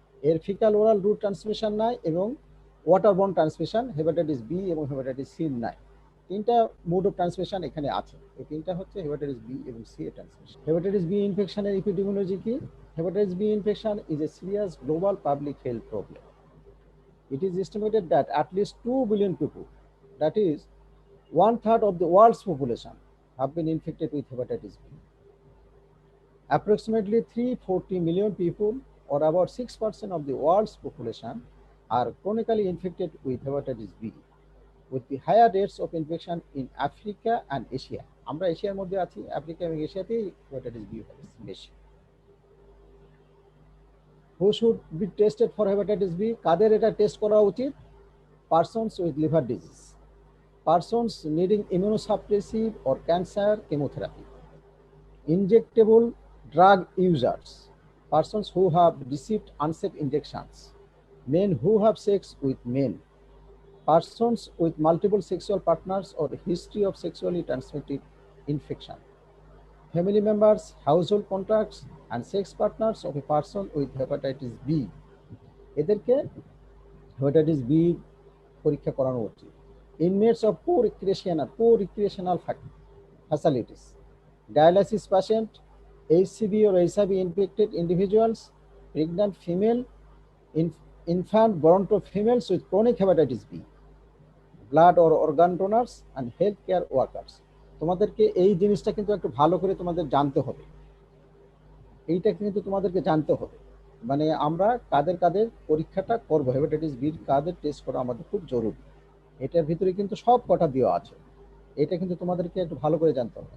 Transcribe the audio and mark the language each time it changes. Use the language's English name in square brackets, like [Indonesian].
[Bangla] এর faecal oral root transmission নাই এবং water born transmission hepatitis B এবং হেপাটাইটিস সি নাই। তিনটা মোড অফ ট্রান্সমিশন এখানে আছে। এই তিনটা হচ্ছে হেপাটাইটিস বি এবং সি এর ট্রান্সমিশন। [English] Hepatitis B ইনফেকশনের epidemiology কি? Hepatitis B infection is a serious global public health problem. It is estimated that at least 2 billion people, that is one third of the world's population, have been infected with hepatitis B. Approximately 340 million people, or about 6% of the world's population, are chronically infected with hepatitis B, with the higher rates of infection in Africa and Asia. [Bangla] আমরা এশিয়ার মধ্যে আছি, Africa এবং এশিয়াতেই hepatitis B বেশি। [English] Who should be tested for hepatitis B? [Bangla] কাদের এটা test করা উচিত? [English] Persons with liver disease, persons needing immunosuppressive or cancer chemotherapy, injectable drug users, persons who have received unsafe injections, men who have sex with men, persons with multiple sexual partners or history of sexually transmitted infection, family members, household contacts, and sex partners of a person with hepatitis B. [Bangla] এদেরকে hepatitis B পরীক্ষা করানো উচিত। [English] Inmates of poor recreational facilities, dialysis patient, HCV or HIV infected individuals, pregnant female, infant born to females with chronic hepatitis B, blood or organ donors, and healthcare workers. [Bangla] তোমাদেরকে এই জিনিসটা কিন্তু একটু ভালো করে তোমাদের জানতে হবে। এইটা কিন্তু তোমাদেরকে জানতে হবে, মানে আমরা কাদের কাদের পরীক্ষাটা করব, হেপাটাইটিস বির কাদের টেস্ট করা আমাদের খুব জরুরি। এটার ভিতরে কিন্তু সব কটা দেওয়া আছে। এটা কিন্তু তোমাদেরকে একটু ভালো করে জানতে হবে।